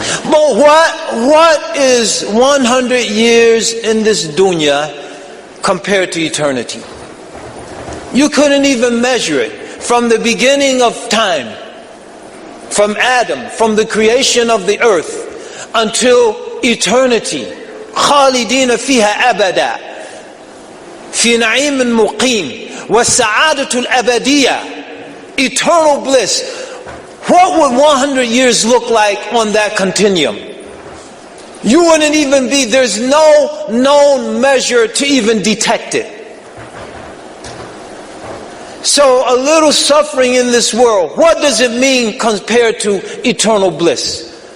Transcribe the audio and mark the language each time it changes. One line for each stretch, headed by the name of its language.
English: But what is 100 years in this dunya compared to eternity? You couldn't even measure it. From the beginning of time, from Adam, from the creation of the earth, until eternity.
Arabic: خالدين فيها أبدا في نعيم مقيم والسعادة الأبدية.
English: Eternal bliss. What would 100 years look like on that continuum? You wouldn't even be, there's no known measure to even detect it. So a little suffering in this world, what does it mean compared to eternal bliss?